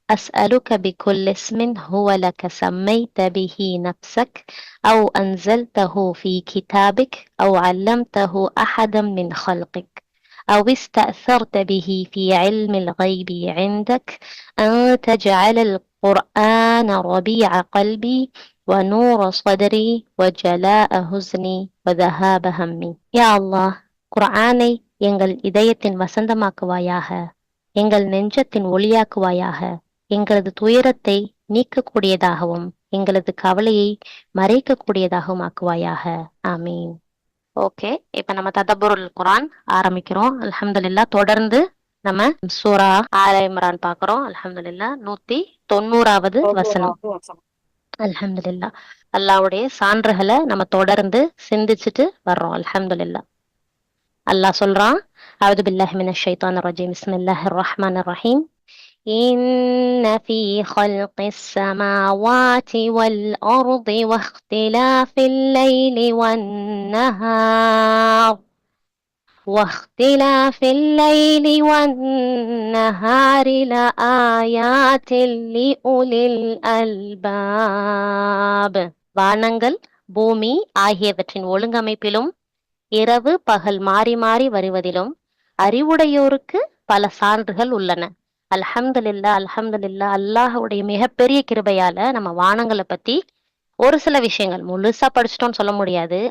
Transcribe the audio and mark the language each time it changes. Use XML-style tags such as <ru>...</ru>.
<ar>أسألك بكل اسم هو لك سميت به نفسك أو أنزلته في كتابك أو علمته أحدا من خلقك أو استأثرت به في علم الغيب عندك، أن تجعل القرآن ربيع قلبي ونور صدري وجلاء حزني وذهاب همي.</ar> <ta>யா அல்லாஹ், குர்ஆனை எங்கள் இதயத்தின் வசந்தமாக்குவாயாக, எங்கள் நெஞ்சத்தின் ஒளியாக்குவாயாக, எங்களது துயரத்தை நீக்கக்கூடியதாகவும் எங்களது கவலையை மறைக்கக்கூடியதாகவும் ஆக்குவாயாக. ஆமீன். ஓகே, இப்ப நம்ம ததப்புருல் குர்ஆன் ஆரம்பிக்கிறோம். அல்ஹம்துலில்லாஹ். தொடர்ந்து நம்ம சூரா ஆல இம்ரான் பாக்குறோம். அல்ஹம்துலில்லாஹ். 190வது வசனம். அல்ஹம்துலில்லாஹ். அல்லாஹ்வுடைய சான்றுகளை நம்ம தொடர்ந்து சிந்திச்சுட்டு வர்றோம். அல்ஹம்துலில்லாஹ். அல்லாஹ் சொல்றான்,</ta> <ar>அவுது பில்லாஹி மினஷ் ஷைத்தானிர் ரஜீம். பிஸ்மில்லாஹிர் ரஹ்மானிர் ரஹீம். إن في خلق السماوات والأرض واختلاف الليل والنهار لآيات لأولي الألباب.</ar> <ta>வானங்கள் பூமி ஆகியவற்றின் ஒழுங்கமைப்பிலும் இரவு பகல் மாறி மாறி வருவதிலும் அறிவுடையோருக்கு பல சான்றுகள் உள்ளன. அல்ஹம்துலில்லாஹ், அல்ஹம்துலில்லாஹ். அல்லாஹ்வுடைய மிகப்பெரிய கிருபையால நம்ம வானங்களை பத்தி ஒரு சில விஷயங்கள் முழுசா படிச்சிட்டோம்னு சொல்ல முடியாது.</ta>